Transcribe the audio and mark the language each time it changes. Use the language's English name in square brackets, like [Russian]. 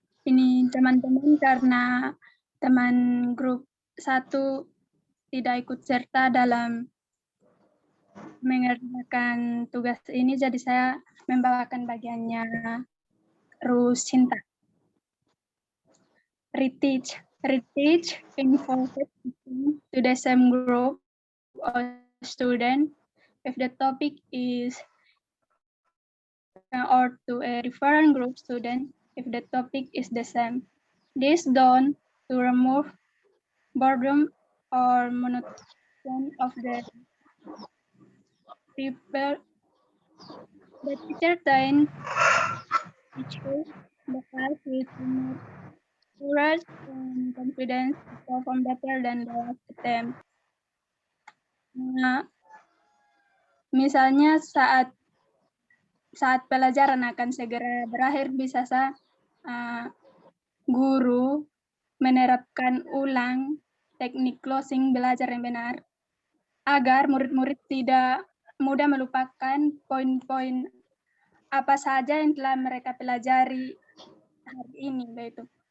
[Indonesian] Ini teman-teman karena teman grup 1 tidak ikut serta dalam mengerjakan tugas ini, jadi saya membawakan bagiannya Rusinta. [English] Reteach involves to the same group of students if the topic is or to a different group student if the topic is the same. This done to remove boredom or monotony of the people. The teacher then teaches the class with more courage and confidence to perform better than the last attempt. [Indonesian] Nah, misalnya saat pelajaran akan segera berakhir, bisa guru menerapkan ulang teknik closing belajar yang benar agar murid-murid tidak mudah melupakan poin-poin apa saja yang telah mereka pelajari hari ini, yaitu